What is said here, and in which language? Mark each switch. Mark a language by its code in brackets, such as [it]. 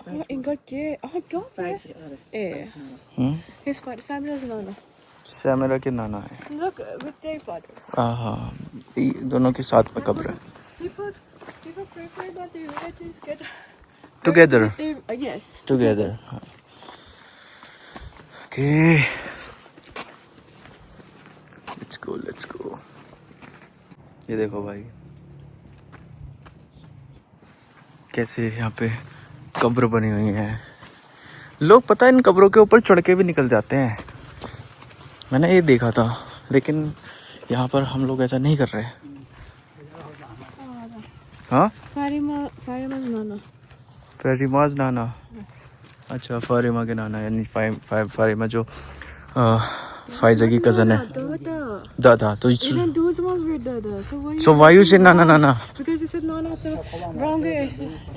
[fa] انگار که گافه [en] His father Samir's nana. [hi] Samira के नाना है। [en] Look with their father. [hi] हाँ, दोनों के साथ में कब्र है। [en] People prefer that their relatives get Together. Yes. Together. Okay. Let's go. [hi] ये देखो भाई कैसे यहाँ पे कब्र बनी हुई है। लोग पता है इन कब्रों के ऊपर चढ़ के भी निकल जाते हैं, मैंने ये देखा था, लेकिन यहाँ पर हम लोग ऐसा नहीं कर रहे। हाँ, [en] Farima's nana. [hi] फारिमाज नाना। अच्छा, फारिमा के नाना यानी फारिमा जो फाइजा की कज़न है। दादा तो [en] Even those ones were dada. so why you say nana nana? Because you said nana, so wrong guy I said.